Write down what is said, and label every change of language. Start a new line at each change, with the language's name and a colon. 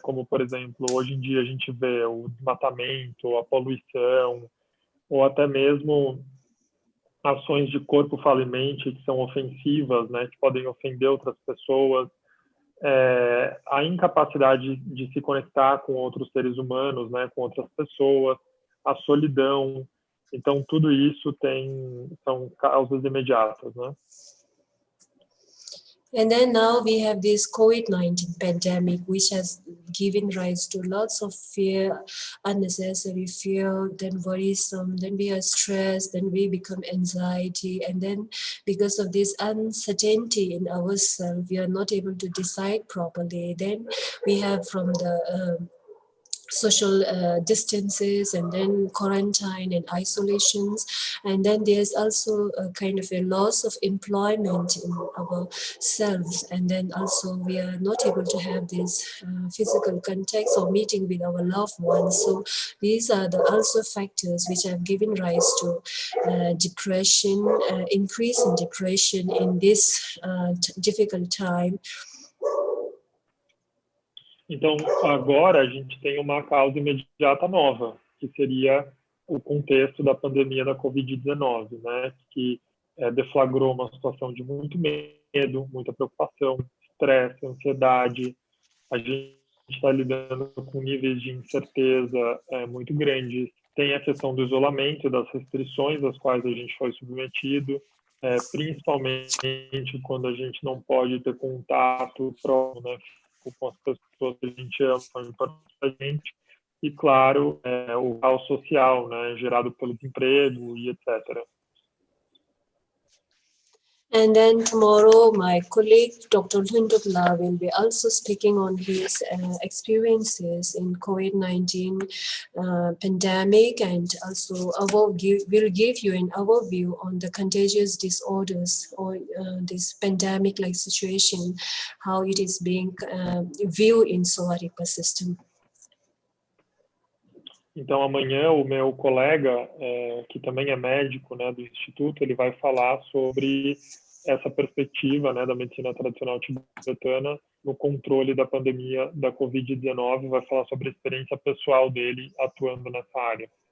Portuguese: Como, por exemplo, hoje em dia a gente vê o desmatamento, a poluição, ou até mesmo ações de corpo falimente que são ofensivas, né? Que podem ofender outras pessoas. A incapacidade de se conectar com outros seres humanos, né? Com outras pessoas, a solidão. Então, tudo isso são causas imediatas, né?
English: And then now we have this COVID-19 pandemic, which has given rise to lots of fear, unnecessary fear, then worrisome, then we are stressed, then we become anxiety. And then because of this uncertainty in ourselves, we are not able to decide properly. Then we have from the social distances, and then quarantine and isolations, and then there's also a kind of a loss of employment in ourselves, and then also we are not able to have this physical contact or meeting with our loved ones. So these are the also factors which have given rise to depression, increase in depression in this difficult time.
Portuguese: Então, agora a gente tem uma causa imediata nova, que seria o contexto da pandemia da Covid-19, né? Que deflagrou uma situação de muito medo, muita preocupação, estresse, ansiedade. A gente está lidando com níveis de incerteza muito grandes. Tem a questão do isolamento, das restrições às quais a gente foi submetido, principalmente quando a gente não pode ter contato próximo, né? Com as pessoas que a gente ama, são importantes para a gente, e claro, o caos social, né, gerado pelo desemprego e etc.
English: And then tomorrow, my colleague, Dr. Lundukla, will be also speaking on his experiences in COVID-19 pandemic, and also will give you an overview on the contagious disorders or this pandemic-like situation, how it is being viewed in Sowa-Rigpa system.
Portuguese: Então, amanhã, o meu colega, que também é médico, né, do Instituto, ele vai falar sobre essa perspectiva, né, da medicina tradicional tibetana no controle da pandemia da Covid-19, vai falar sobre a experiência pessoal dele atuando nessa área.